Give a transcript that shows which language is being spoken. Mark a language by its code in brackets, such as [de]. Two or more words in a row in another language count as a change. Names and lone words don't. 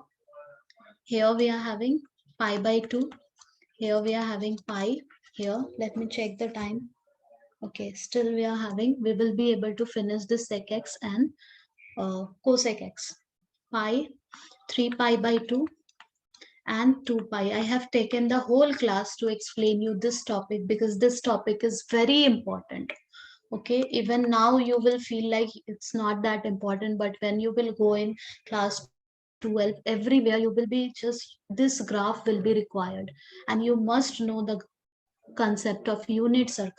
[en] Here we are having pi by 2. Here we are having pi. Here, let me check the time. Okay, still we will be able to finish this sec x and cosec x. Pi, 3 pi by 2 and 2 pi. I have taken the whole class to explain you this topic because this topic is very important. Okay, even now you will feel like it's not that important, but when you will go in class 12 everywhere, you will be just this graph will be required, and you must know the concept of unit circle.